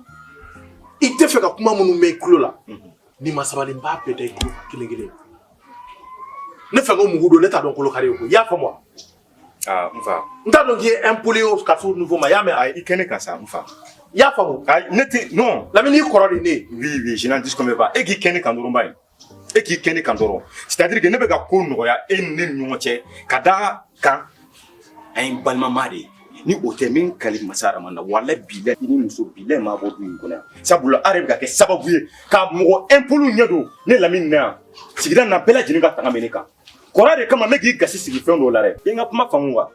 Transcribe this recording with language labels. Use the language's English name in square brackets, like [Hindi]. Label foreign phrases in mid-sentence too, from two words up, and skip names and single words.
[Bambara] I tɛ fɛ ka kuma minnu mɛn i tulo la n'i ma sabali n b'a bɛɛ da i tulo kelen kelen. Ne fɛ ko mugu don ne t'a dɔn kolo kari ye ko i y'a faamu wa? N fa. N t'a dɔn k'i ye impoli ka s'o niveau ma i y'a mɛn. Ayi i kɛ ne kan sa n fa. I y'a faamu. Ayi ne tɛ non. Lamine i kɔrɔ de ne ye. [French] Oui je n'en disconne pas. [Bambara] E k'i kɛ ne kan dɔrɔn ba ye. E k'i kɛ ne kan dɔrɔn. [French] C'est-à-dire que [Bambara] ne bɛ ka ko nɔgɔya e ni ne ni ɲɔgɔn cɛ ka da kan an ye balimama de ye. Ni o tɛ min kali masa Arahamani na [Arabic] والله بالله [Bambara] i ni muso bilahi m'a bɔ du in kɔnɔ yan. Sabula a yɛrɛ bɛ ka kɛ sababu ye ka mɔgɔ impoli ɲɛ don ne Lamine na yan. Sigida na bɛɛ lajɛlen ka tanga bɛ ne kan. kɔrɔ de kama ne k'i gasi sigi fɛn dɔw la dɛ i n ka kuma faamu wa